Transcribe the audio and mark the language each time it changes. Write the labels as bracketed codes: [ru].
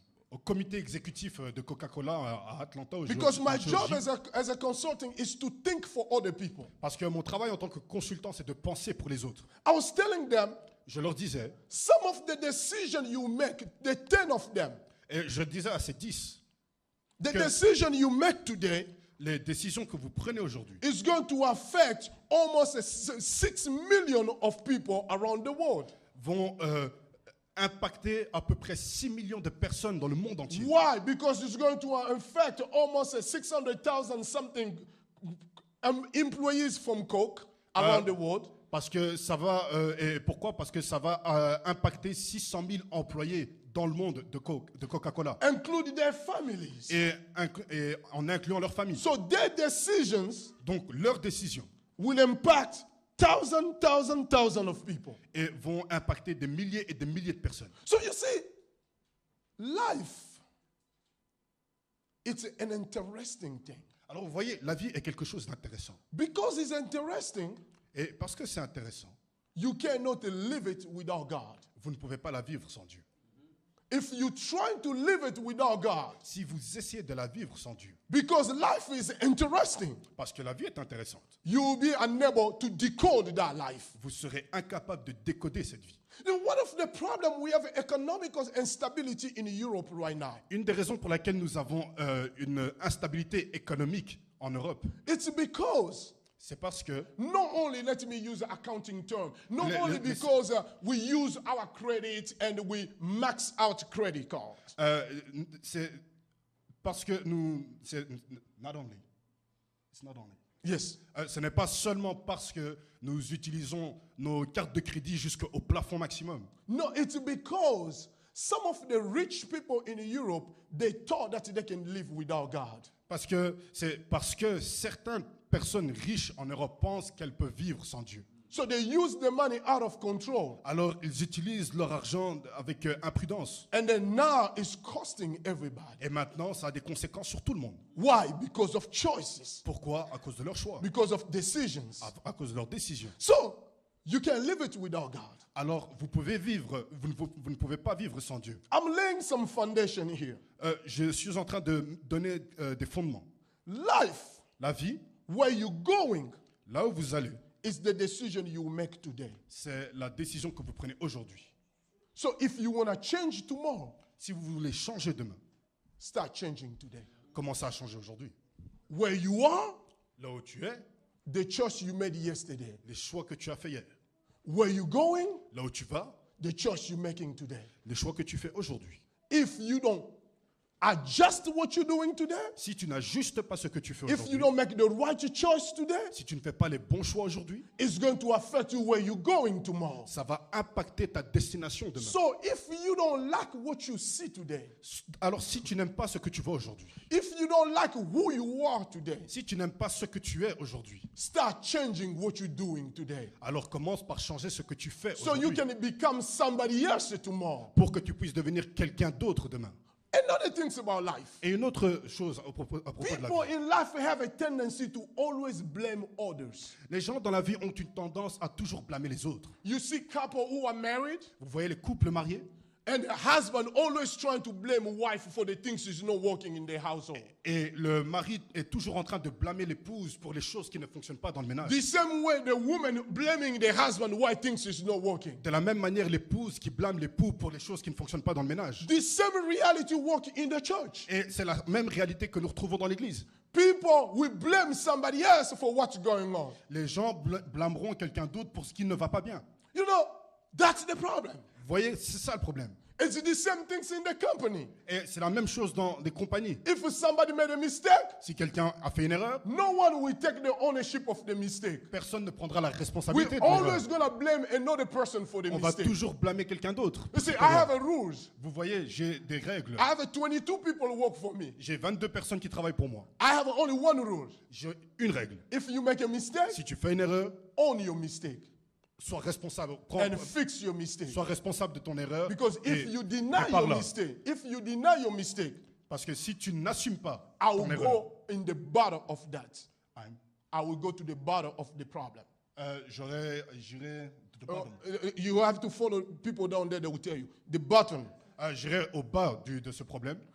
[fr] au comité exécutif de Coca-Cola à Atlanta au [en] Because my [fr] en [en] job [fr] Géorgie. [en] as a consultant is to think for other people. [fr] Parce que mon travail en tant que consultant, c'est de penser pour les autres. [en] I was telling them, [fr] Je leur disais, [en] some of the decisions you make, the 10 of them, [fr] et je disais à ces 10, [en] the [fr] Que- [en] decision you make today [fr] les décisions que vous prenez aujourd'hui [en] is going to affect almost 6 million of people around the world. [fr] vont impacter à peu près 6 millions de personnes dans le monde entier. [en] Why? Because it's going to affect almost 600,000 something employees from Coke around the world. [fr] Parce que ça va, et pourquoi? Parce que ça va impacter 600 000 employés dans le monde de Coca-Cola, [en] Include their families. [fr] et en incluant leur famille. [en] So their decisions [fr] Donc leurs décisions [en] will impact thousands of people. [fr] et vont impacter des milliers et des milliers de personnes. [en] So you see, life, it's an interesting thing. [fr] Alors vous voyez, la vie est quelque chose d'intéressant. [en] Because it's interesting, [fr] Et parce que c'est intéressant, [en] you cannot live it without God. [fr] vous ne pouvez pas la vivre sans Dieu. [en] If you try to live it without God, [fr] Si vous essayez de la vivre sans Dieu, [en] because life is interesting, [fr] parce que la vie est intéressante, [en] you will be unable to decode that life. [fr] vous serez incapable de décoder cette vie. [en] Now, one of the problems we have economic instability in Europe right now. [fr] Une des raisons pour laquelle nous avons une instabilité économique en Europe, [en] It's because [fr] c'est parce que, [en] not only, let me use an accounting term, not only [fr] les- [en] because we use our credit and we max out credit cards. [fr] c'est parce que nous, c'est [en] not only, it's not only. Yes. [fr] Ce n'est pas seulement parce que nous utilisons nos cartes de crédit jusqu'au plafond maximum. [en] No, it's because some of the rich people in Europe, they thought that they can live without God. [fr] C'est parce que certaines personnes riches en Europe pensent qu'elles peuvent vivre sans Dieu. [en] So they use the money out of control. [fr] Alors ils utilisent leur argent avec imprudence. [en] And then now it's costing everybody. [fr] Et maintenant, ça a des conséquences sur tout le monde. [en] Why? Because of choices, [fr] Pourquoi? À cause de leurs choix, [en] because of decisions. [fr] à cause de leurs décisions. [en] So you can live it without God. [fr] Alors vous pouvez vivre, vous ne pouvez pas vivre sans Dieu. [en] I'm laying some foundation here. [fr] Je suis en train de donner des fondements. [en] Life, [fr] La vie, [en] where you're going, [fr] là où vous allez, [en] is the decision you make today. [fr] c'est la décision que vous prenez aujourd'hui. [en] So if you want to change tomorrow, [fr] Si vous voulez changer demain, [en] start changing today. [fr] commencez à changer aujourd'hui. [en] Where you are, [fr] Là où tu es, [en] the choice you made yesterday. [fr] les choix que tu as fait hier. [en] Where you going, [fr] Là où tu vas, [en] the choice you're making today. [fr] les choix que tu fais aujourd'hui. [en] If you don't adjust what you're doing today, [fr] Si tu n'ajustes pas ce que tu fais [en] if you don't make the right choice today, [fr] si tu ne fais pas les bons choix aujourd'hui, [en] it's going to affect you where you're going tomorrow. [fr] ça va impacter ta destination demain. [en] So if you don't like what you see today, [fr] Alors si tu n'aimes pas ce que tu vois aujourd'hui, [en] if you don't like who you are today, [fr] si tu n'aimes pas ce que tu es aujourd'hui, [en] start changing what you're doing today. [fr] alors commence par changer ce que tu fais [en] So you [fr] aujourd'hui [en] can become somebody else tomorrow. [fr] pour que tu puisses devenir quelqu'un d'autre demain. [en] Another thing about life. [fr] Et une autre chose à propos de la [en] People [fr] vie. [en] in life have a tendency to always blame others. [fr] Les gens dans la vie ont une tendance à toujours blâmer les autres. [en] You see couple who are married [fr] Vous voyez les couples mariés [en] and the husband always trying to blame wife for the things she's not working in their household. [fr] et le mari est toujours en train de blâmer l'épouse pour les choses qui ne fonctionnent pas dans le ménage. [en] The same way the woman blaming the husband why things is not working. [fr] De la même manière, l'épouse qui blâme l'époux pour les choses qui ne fonctionnent pas dans le ménage. [en] The same reality work in the church. [fr] Et c'est la même réalité que nous retrouvons dans l'église. [en] People will blame somebody else for what's going on. [fr] Les gens blâmeront quelqu'un d'autre pour ce qui ne va pas bien. [en] You know, that's the problem. [fr] Vous voyez, c'est ça le problème. [en] It's the same things in the company. [fr] Et c'est la même chose dans des compagnies. [en] If somebody made a mistake, [fr] Si quelqu'un a fait une erreur, [en] no one will take the ownership of the mistake. [fr] personne ne prendra la [en] We're [fr] responsabilité de [en] always [fr] l'erreur. [en] gonna blame another person for the [fr] On va [en] mistake. [fr] toujours blâmer quelqu'un d'autre. [en] You see, I have a rules. [fr] Vous voyez, j'ai des règles. [en] I have 22 people who work for me. [fr] J'ai 22 personnes qui travaillent pour moi. [en] I have only one rule. [fr] J'ai une règle. [en] If you make a mistake, [fr] Si tu fais une erreur, [en] own your mistake [fr] sois responsable. [en] and fix your mistake. [fr] Sois responsable de ton erreur. [en] Because if [fr] et- [en] you [fr] et [en] deny [fr] par [en] your [fr] là. [en] mistake, if you deny your mistake, [fr] Parce que si tu n'assumes pas [en] I will [fr] ton erreur, [en] go in the bottom of that. [fr] hein, [en] I will go to the bottom of the problem. [fr] j'irai. [en] You have to follow people down there that will tell you the bottom. [fr] J'irai au bas de ce problème.